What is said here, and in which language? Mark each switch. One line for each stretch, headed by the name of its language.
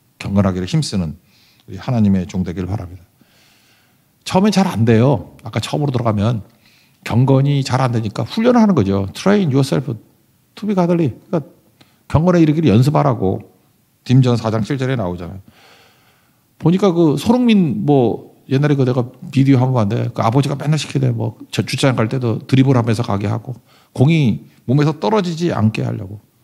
Korean: 경건하기를 힘쓰는 우리 하나님의 종 되기를 바랍니다. 처음엔 잘 안 돼요. 아까 처음으로 들어가면 경건이 잘 안 되니까 훈련을 하는 거죠.
English: train yourself to be godly.
Korean: 그러니까 경건에 이르기를 연습하라고 딤전 4장 7절에 나오잖아요. 보니까 그 손흥민 뭐 옛날에 그 내가 비디오 한번 봤는데 그 아버지가 맨날 시키대. 뭐 주차장 갈 때도 드리블 하면서 가게 하고 공이 몸에서 떨어지지 않게 하려고.